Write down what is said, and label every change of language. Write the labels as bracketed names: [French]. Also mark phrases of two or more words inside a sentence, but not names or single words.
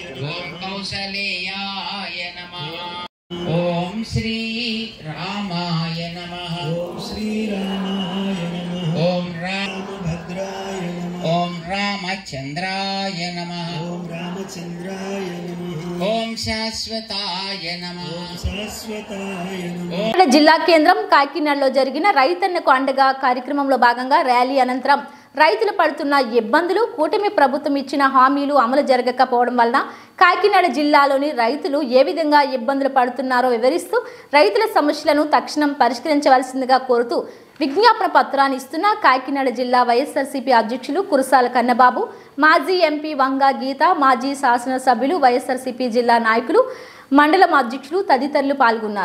[Sanskrit] ओम कौसलेयाय नमः। ओम श्री रामाय नमः। ओम श्रीरामाय नमः। ओम राम रामभद्राय नमः। ओम रामचंद्राय नमः। ओम रामचंद्राय नमः। ओम शाश्वताय नमः। ओम शाश्वताय नमः। [Telugu] కాకినాడ జిల్లా కేంద్రం కాకినాడలో జరిగిన రైతన్నకు అండగా కార్యక్రమంలో భాగంగా ర్యాలీ అనంతరం రైతులు పడుతున్న ఇబ్బందులు, కూటమి ప్రభుత్వం ఇచ్చిన హామీలు అమలు జరగకపోవడం వలన కాకినాడ జిల్లాలోని రైతులు ఏ విధంగా ఇబ్బందులు పడుతున్నారో వివరిస్తూ రైతుల సమస్యలను తక్షణం పరిష్కరించవలసిందిగా కోరుతూ విజ్ఞాపన పత్రాన్ని ఇస్తున్న కాకినాడ జిల్లా వైఎస్ఆర్సీపీ అధ్యక్షులు కురసాల కన్నబాబు, మాజీ ఎంపీ వంగా గీత, మాజీ శాసనసభ్యులు, వైఎస్ఆర్సీపీ జిల్లా నాయకులు, మండలం అధ్యక్షులు తదితరులు పాల్గొన్నారు.